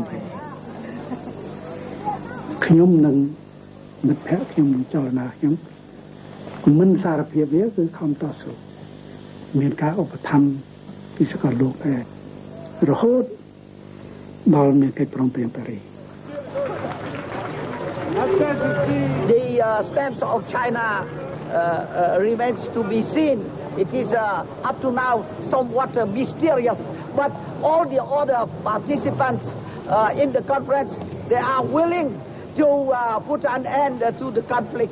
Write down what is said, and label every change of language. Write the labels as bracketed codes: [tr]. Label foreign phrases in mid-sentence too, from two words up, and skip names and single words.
[km] ខ្ញុំនឹងមិត្តភក្តិខ្ញុំចលនាខ្ញុំមិនសារភាពវាគឺខំតស៊ូមានការឧបត្ថម្ភពីសកលលោកដែររហូតដល់មានកិច្ចព្រមព្រៀងប៉ារីស [en] The steps of China remains to be seen. It is up to now somewhat mysterious, but all the other participants in the conference, they are willing to put an end to the conflict.